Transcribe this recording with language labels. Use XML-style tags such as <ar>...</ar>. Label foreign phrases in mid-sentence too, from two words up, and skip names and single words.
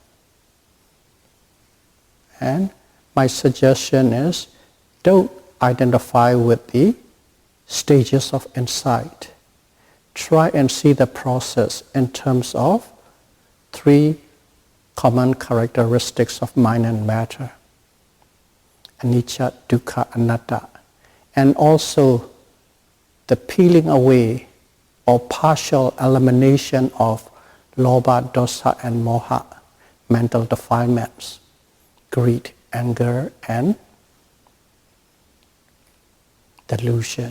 <en>And my suggestion is, don't identify with the stages of insight. Try and see the process in terms of 3 common characteristics of mind and matter.</en> <pi>Anicca, dukkha, anatta.</pi> <en>And also the peeling away or partial elimination of</en> <pi>lobha, dosa</pi> <en>and moha, mental defilements, greed, anger and delusion.</en>